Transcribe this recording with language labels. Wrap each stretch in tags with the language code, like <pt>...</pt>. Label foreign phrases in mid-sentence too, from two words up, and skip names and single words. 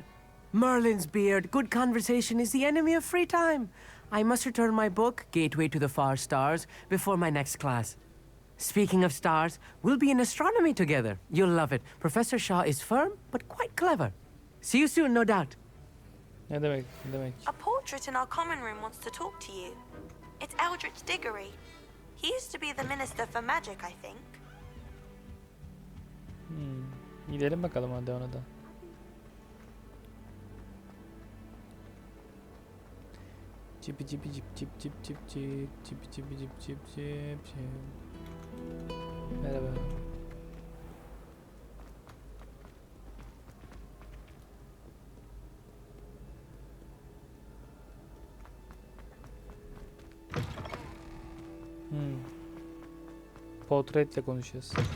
<en>Merlin's beard, good conversation is the enemy of free time. I must return my book, Gateway to the Far Stars, before my next class. Speaking of stars, we'll be in astronomy together. You'll love it. Professor Shaw is firm, but quite clever. See you soon, no doubt.</en> <tr>Ne demek? Ne demek?</tr> <en>A portrait in our common room wants to talk to you. It's Eldritch Diggory. He used to be the Minister for Magic, I think.</en> <tr>Gidelim bakalım hadi ona da. Cipi cipi cip cip cip cip cip cipi cipi cip cip cip cip. Merhaba. Portretle konuşacağız.</tr>